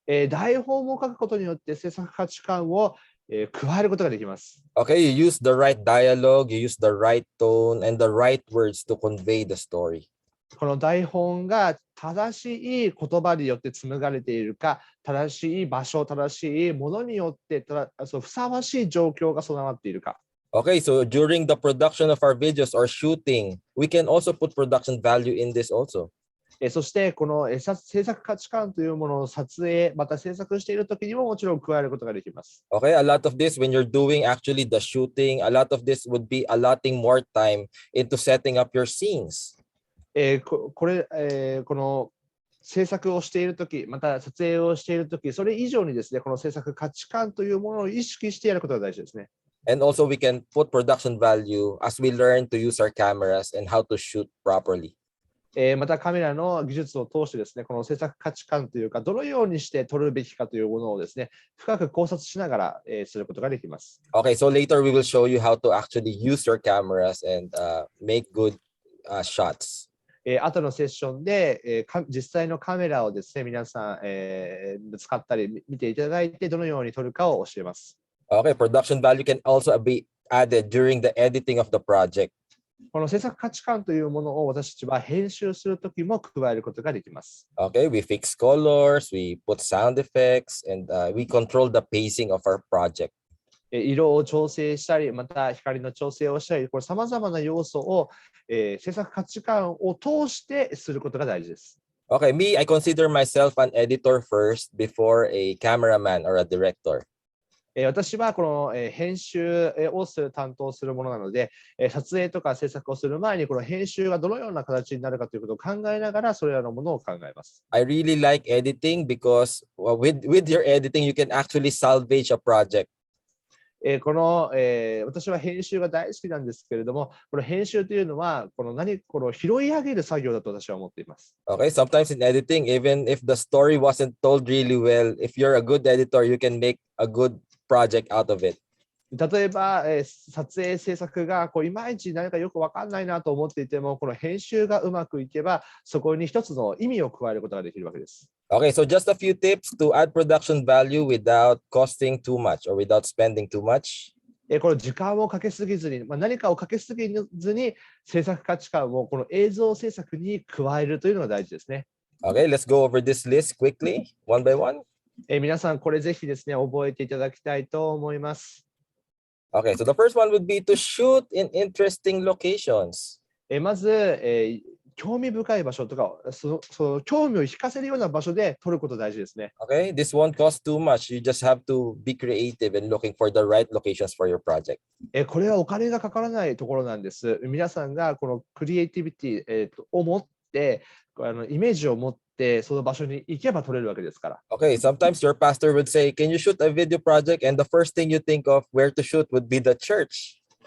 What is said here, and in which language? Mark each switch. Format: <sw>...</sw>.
<ja>台本を書くことによって制作価値観を加えることができます。</ja> <en>Okay, you use the right dialogue, you use the right tone and the right words to convey the story.</en> <ja>この台本が正しい言葉によって紡がれているか、正しい場所、正しいものによってふさわしい状況が備わっているか。</ja> <en>Okay, so during the production of our videos or shooting, we can also put production value in this also.</en> <ja>そしてこの制作価値観というものを撮影、また制作しているときにももちろん加えることができます。</ja> <en>Okay, a lot of this when you're doing actually the shooting, a lot of this would be allotting more time into setting up your scenes.</en> <ja>この制作をしているとき、また撮影をしているとき、それ以上にですね、この制作価値観というものを意識してやることが大事ですね。</ja> <en>And also we can put production value as we learn to use our cameras and how to shoot properly.</en> <ja>またカメラの技術を通してですね、この制作価値観というか、どのようにして撮るべきかというものをですね、深く考察しながら、することができます。</ja> <en>Okay, so later we will show you how to actually use your cameras and make good shots.</en> <ja>後のセッションで、実際のカメラをですね、皆さん、使ったり見ていただいて、どのように撮るかを教えます。</ja> <en>Okay, production value can also be added during the editing of the project.</en> <ja>この制作価値観というものを私たちは編集するときも加えることができます。</ja> <en>Okay, we fix colors, we put sound effects, and we control the pacing of our project.</en> <ja>色を調整したり、また光の調整をしたり、これ様々な要素を、制作価値観を通してすることが大事です。</ja> <en>Okay, me, I consider myself an editor first before a cameraman or a director.</en> <ja>私はこの編集を担当するものなので、撮影とか制作をする前にこの編集がどのような形になるかということを考えながらそれらのものを考えます。</ja> <en>I really like editing because with your editing, you can actually salvage a project.</en> <ja>私は編集が大好きなんですけれども、この編集というのはこの拾い上げる作業だと私は思っています。</ja> <en>Okay, sometimes in editing, even if the story wasn't told really well, if you're a good editor, you can make a good project out of it.</en> <ja>例えば、撮影制作がいまいち何かよく分かんないなと思っていても、この編集がうまくいけば、そこに一つの意味を加えることができるわけです。</ja> <en>Okay, so just a few tips to add production value without costing too much or without spending too much.</en> <ja>この時間をかけすぎずに、何かをかけすぎずに制作価値観をこの映像制作に加えるというのが大事ですね。</ja> <en>Okay, let's go over this list quickly, one by one.</en> <ja>皆さん、これぜひですね、覚えていただきたいと思います。</ja> <en>Okay, so the first one would be to shoot in interesting locations.</en> <ja>まず、興味深い場所とか、その興味を引かせるような場所で撮ること大事ですね。</ja> <en>Okay, this won't cost too much. You just have to be creative and looking for the right locations for your project.</en> <ja>これはお金がかからないところなんです。皆さんがこのクリエイティビティ、を持って、イメージを持って、その場所に行けば撮れるわけですから。</ja> <en>Okay, sometimes your pastor would say, "Can you shoot a video project?" And the first thing you think of where to shoot would be the church.</en>